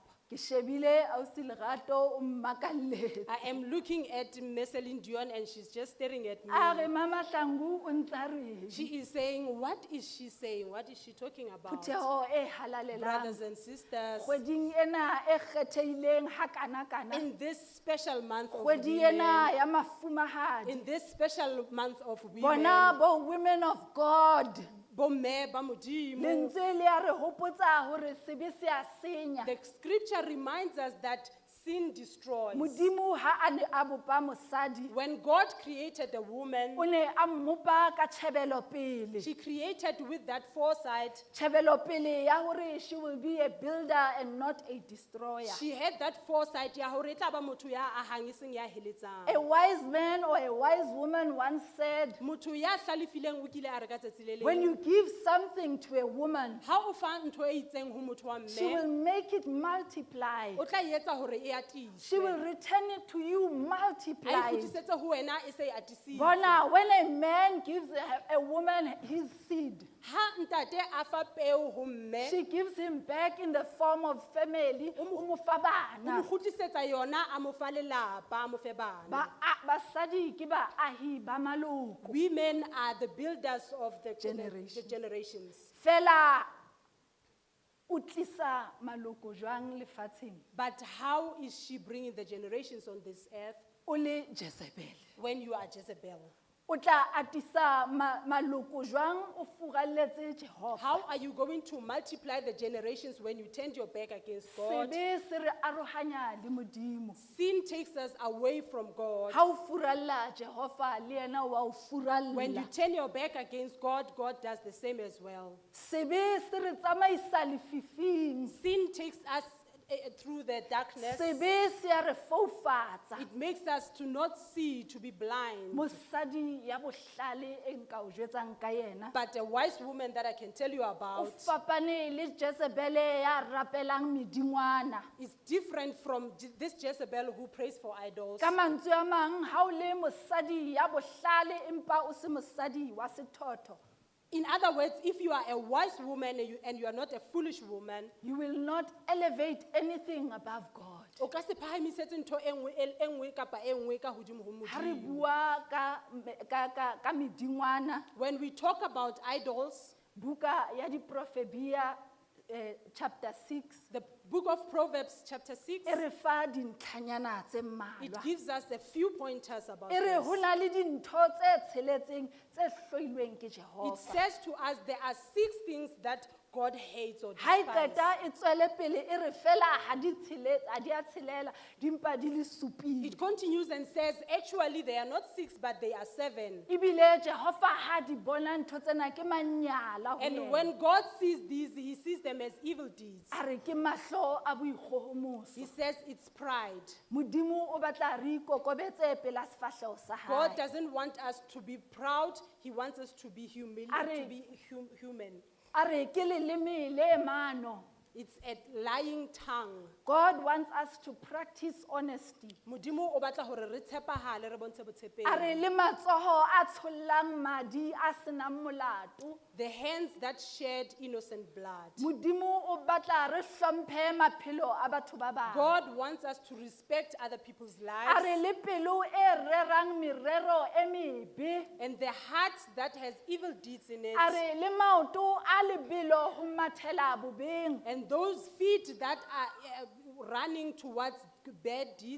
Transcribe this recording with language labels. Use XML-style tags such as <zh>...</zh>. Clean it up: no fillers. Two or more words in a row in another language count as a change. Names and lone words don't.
<st>ke shebile ausi Lerato o mmakalletse.</st> <en>I am looking at Meselin Dion and she's just staring at me.</en> <st>A re Mama Hlangu o ntse a reng?</st> <en>She is saying, what is she saying? What is she talking about?</en> <st>Phutheho e halalelang.</st> <en>Brothers and sisters,</en> <st>Kgweding ena e kgethehileng hakana-kana.</st> <en>in this special month of</en> <st>Kgwedi</st> <en>women,</en> <st>ena ya mafumahadi.</st> <en>in this special month of women,</en> <st>Bona bo</st> <en>women of God.</en> <st>bomme ba Modimo, Le ntse le a re hopotsa hore sebe se a senya.</st> <en>the scripture reminds us that sin destroys.</en> <st>Modimo ha a ne a bopa mosadi,</st> <en>When God created the woman,</en> <st>o ne a mmopa ka tjhebelo pele.</st> <en>she created with that foresight.</en> <st>Tjhebelo pele ya hore</st> <en>she will be a builder and not a destroyer. She had that foresight</en> <st>ya hore e tla ba motho ya ahang e seng ya heletsang.</st> <en>A wise man or a wise woman once said,</en> <st>Motho ya hlalefileng o kile a re ka tsatsi le leng,</st> <en>when you give something to a woman,</en> <st>ha o fa ntho e itseng ho motho wa</st> <en>she will</en> <st>mme,</st> <en>make it multiply.</en> <st>o tla e etsa hore e</st> <en>She will</en> <st>atiswe.</st> <en>return it to you</en> <st>A e</st> <en>multiplied.</en> <st>kgutlisetse ho wena e se e atisitswe. Bona,</st> <en>when a man gives a woman his seed,</en> <st>Ha ntate a fa peo ho mme,</st> <en>she gives him back in the form of family.</en> <st>O mo fa o mo bana. kgutlisetsa yona a mo fa lelapa, a mo fe bana. Basadi ke baahi ba maloko.</st> <en>Women are the builders of the Generations. generations.</en> <st>Fela o tlisa maloko jwang lefatsheng?</st> <en>But how is she bringing the generations on this earth</en> <st>O le Jezebel.</st> <en>when you are Jezebel?</en> <st>O tla atisa maloko jwang o furalletse Jehova?</st> <en>How are you going to multiply the generations when you turned your back against God?</en> <st>Sebe se re arohanya le Modimo.</st> <en>Sin takes us away from God.</en> <st>Ha o furalla Jehova le yena wa o</st> <en>When you</en> <st>furalla.</st> <en>turn your back against God, God does the same as well.</en> <st>Sebe se re tsamaisa lefifing.</st> <en>Sin takes us through the darkness.</en> <st>Sebe se a re foufatsa.</st> <en>It makes us to not see, to be blind.</en> <st>Mosadi ya bohlale e nka o jwetsang ka yena.</st> <en>But a wise woman that I can tell you</en> <st>O</st> <en>about</en> <st>fapane le Jezebele ya rapelang medingwana.</st> <en>is different from this Jezebel who prays for idols.</en> <st>Ka mantswe a mang, ha o le mosadi ya bohlale empa o se mosadi wa sethotho,</st> <en>In other words, if you are a wise woman and you are not a foolish woman, you will not elevate anything above God.</en> <st>o ka se phahamisetse ntho e nngwe kapa e nngwe ka hodimo ho Ha re Modimo. bua ka medingwana,</st> <en>When we talk about idols,</en> <st>buka ya diprofebia chapter 6</st> <en>the book of Proverbs chapter 6,</en> <st>e re fa dintlhanyana tse</st> <en>it</en> <st>mmalwa.</st> <en>gives us a few pointers about</en> <st>E re</st> <en>this.</en> <st>ho na le dintho tse tsheletseng tse hloilweng ke</st> <en>It</en> <st>Jehova.</st> <en>says to us there are 6 things that God hates or</en> <st>Ha e</st> <en>despises.</en> <st>qeta e tswele pele e re fela ha di a tshelela dimpa di le supile.</st> <en>It continues and says, actually, they are not 6, but they are 7.</en> <st>Ebile Jehova ha di bona ntho tsena ke manyala ho</st> <en>And</en> <st>yena.</st> <en>when God sees these, he sees them as evil deeds.</en> <st>A re ke mahlo a boikgohomoso.</st> <en>He says it's pride.</en> <st>Modimo o batla re ikokobetse pela sefahleho sa</st> <en>God</en> <st>hae.</st> <en>doesn't want us to be proud. He wants us to be human.</en> <st>Are-</st> <en>Human.</en> <st>A re ke leleme le mano.</st> <en>It's a lying tongue. God wants us to practice honesty.</en> <st>Modimo o batla hore re tshepahale, re bontshe botshepehi. A re le matsoho a tshollang madi a senang molato.</st> <en>The hands that shed innocent blood.</en> <st>Modimo o batla re hlomphe maphelo a batho ba bang.</st> <en>God wants us to respect other people's</en> <st>A</st> <en>lives.</en> <st>re le pelo e rerang merero e mebe.</st> <en>And the heart that has evil deeds in it.</en> <st>A re le maoto a lebelo ho mathela bobeng.</st> <en>And those feet that are running towards bad deeds,</en>